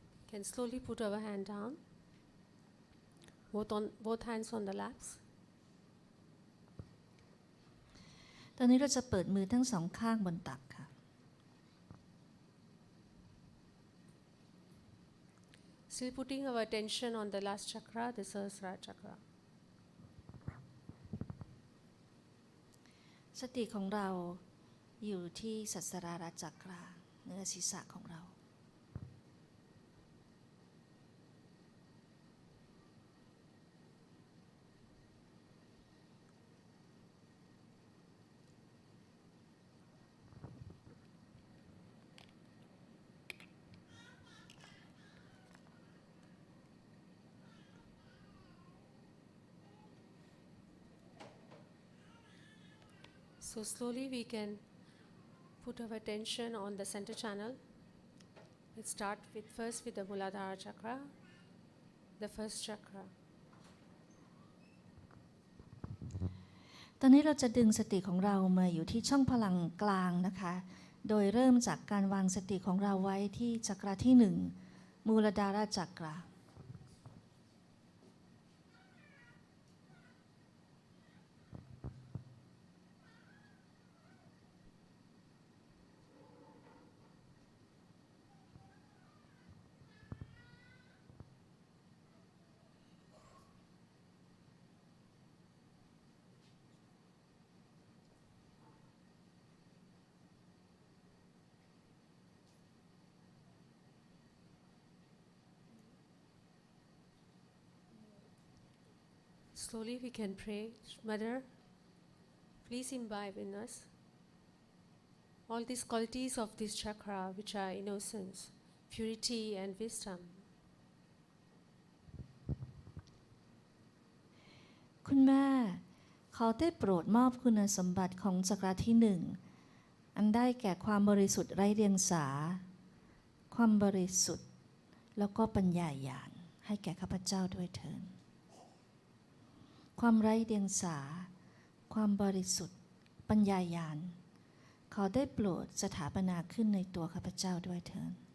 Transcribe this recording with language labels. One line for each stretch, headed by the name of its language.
English: can slowly put our hand down, both hands on the laps.
Thai: ตอนนี้เราจะเปิดมือทั้งสองข้างบนตักค่ะ
English: Still putting our attention on the last chakra, the Sahasrara chakra.
Thai: สติของเราอยู่ที่สัสราระจักราเหนือศีรษะของเรา
English: So slowly we can put our attention on the center channel. Let's start first with the Muladhara chakra, the first chakra.
Thai: ตอนนี้เราจะดึงสติของเรามาอยู่ที่ช่องพลังกลางนะคะ โดยเริ่มจากการวางสติของเราไว้ที่จักราที่หนึ่งมูลดาราจักรา
English: Slowly we can pray, Mother, please imbibe in us all these qualities of this chakra, which are innocence, purity and wisdom.
Thai: คุณแม่ขอได้โปรดมอบคุณสมบัติของจักราที่หนึ่งอันได้แก่ความบริสุทธิ์ไร้เดียงสาความบริสุทธิ์แล้วก็ปัญญาญาณให้แก่ข้าพเจ้าด้วยเถิดความไร้เดียงสาความบริสุทธิ์ปัญญาญาณขอได้โปรดสถาปนาขึ้นในตัวข้าพเจ้าด้วยเถิด